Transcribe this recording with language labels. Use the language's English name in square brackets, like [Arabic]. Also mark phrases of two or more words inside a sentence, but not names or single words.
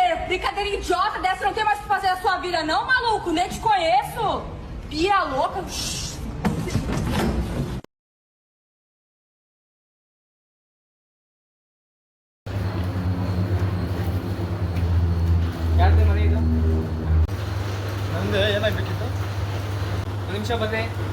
[Portuguese] brincadeira idiota dessa não tem mais o que fazer na sua vida, não, maluco? Nem te conheço. Pia louca. [Kannada] ಯಾರ್ದು ಮನೆ ಇದು? ನಂದು ಏನಾಗಬೇಕಿತ್ತು? ಒಂದು ನಿಮಿಷ ಬಂದೆ.